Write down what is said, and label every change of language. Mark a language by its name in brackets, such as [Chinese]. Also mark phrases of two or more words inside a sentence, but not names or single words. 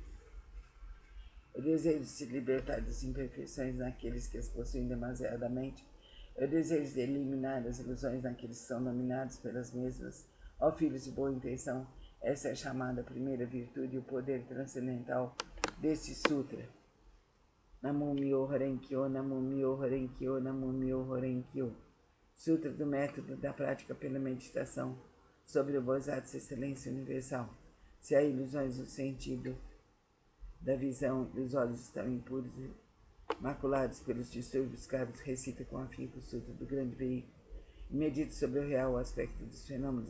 [Portuguese] o desejo de se libertar das imperfeições naqueles que as possuem demasiadamente, o desejo de eliminar as ilusões naqueles que são dominados pelas mesmas. Ó filhos de boa intenção, essa é a chamada primeira virtude e o poder transcendental deste sutra. [Japanese] Namo Myo Horenkyo, Namo Myo Horenkyo, Namo Myo Horenkyo. [Portuguese] Sutra do método da prática pela meditação sobre o Bodhisattva excelência universal. Se há ilusões do sentido da visão e os olhos estão impuros e maculados pelos distúrbios kármicos, recita com afinco o Sutra do grande veículo e medita sobre o real aspecto dos fenômenos.